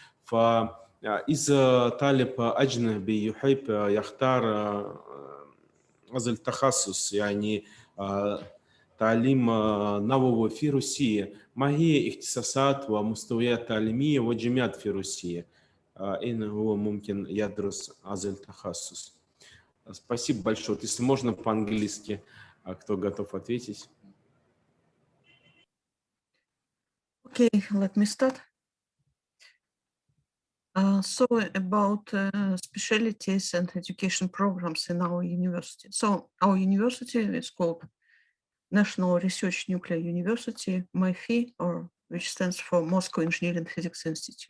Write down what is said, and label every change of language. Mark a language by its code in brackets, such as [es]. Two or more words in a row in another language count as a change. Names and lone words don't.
[ar] فإذا طالب أجنبي يحب يختار هذا التخصص، يعني تعليم نووي في روسيا، ما هي اختصاصات ومستويات تعليمية وجامعات في روسيا؟ أين هو ممكن يدرس هذا التخصص؟ [ru] Спасибо большое. Если можно по-английски, кто готов ответить? [en] Okay, let me start. So about specialties and education programs in our university. So our university is called National Research Nuclear University, MIFI, or which stands for Moscow Engineering Physics Institute.